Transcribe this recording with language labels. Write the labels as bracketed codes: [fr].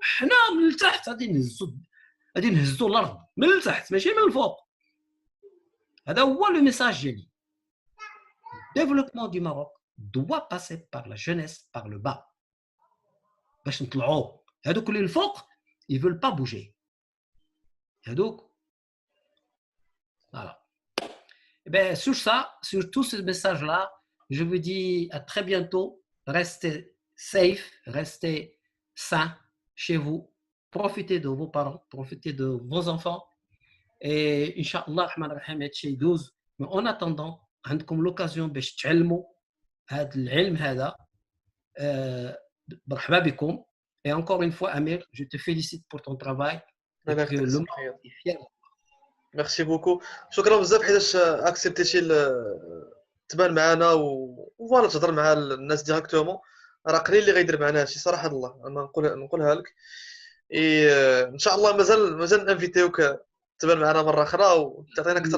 [ar] حنا من التحت غادي نهزوا الارض من التحت ماشي من الفوق. هذا هو لو ميساج ديالي. [fr] développement du Maroc doit passer par la jeunesse, par le bas. [ar] باش نطلعوا هذوك اللي الفوق [fr] ils veulent pas bouger. [ar] هذوك voilà. [fr] Et bien, sur ça, sur tous ces messages-là, je vous dis à très bientôt. Restez safe, restez sains chez vous. Profitez de vos parents, profitez de vos enfants. Et Inch'Allah, mais en attendant, [ar] عندكم l'occasion باش تعلموا هذا العلم هذا. مرحبا بكم. [fr] Et encore une fois, Amir, je te félicite pour ton travail. Et que le monde est fier. ميرسي بوكو. [ar] شكرا بزاف حيتاش اكسبتيتي تبان معنا وفوالا تهضر مع الناس ديريكتومون. راه قليل اللي غيدير معنا هادشي صراحه الله، انا نقولها لك. اي ان شاء الله مازال انفيتيوك تبان معنا مره اخرى وتعطينا اكثر